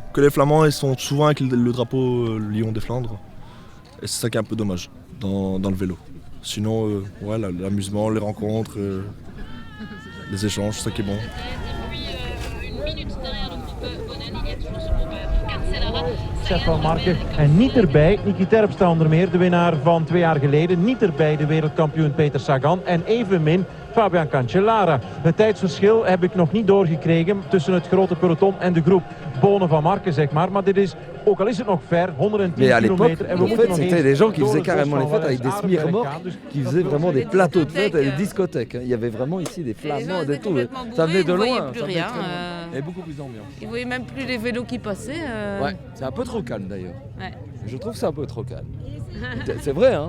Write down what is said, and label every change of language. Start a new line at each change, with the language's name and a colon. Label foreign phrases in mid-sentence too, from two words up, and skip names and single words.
French: Que les flamands, ils sont souvent avec le drapeau lion des Flandres. Et c'est ça qui est un peu dommage dans le vélo. Sinon, l'amusement, les rencontres, les échanges, c'est ça qui est bon. Depuis une minute derrière le groupe Boonen, il y a toujours ce groupe Cancellara.
Dutch: Chef van Marken en niet erbij, Niki Terpstra onder meer, de winnaar van 2 jaar geleden. Niet erbij de wereldkampioen Peter Sagan en evenmin Fabian Cancellara. Het tijdsverschil heb ik nog niet doorgekregen tussen het grote peloton en de groep Bonen van Marken, zeg maar. Maar dit is, ook al is het nog ver, 110 kilometer. En we moeten nog eens.
French: C'était des gens qui faisaient carrément les fêtes avec des smirmorques, qui faisaient vraiment des plateaux de fêtes, des discothèques. Il y avait vraiment ici des flamands, des tout. Ça venait de loin. Plus rien. Et beaucoup plus d'ambiance. Ils ne voyaient même plus les vélos qui passaient. Ouais, c'est un peu trop calme d'ailleurs. Ouais. Je trouve que c'est un peu trop calme. C'est vrai, hein.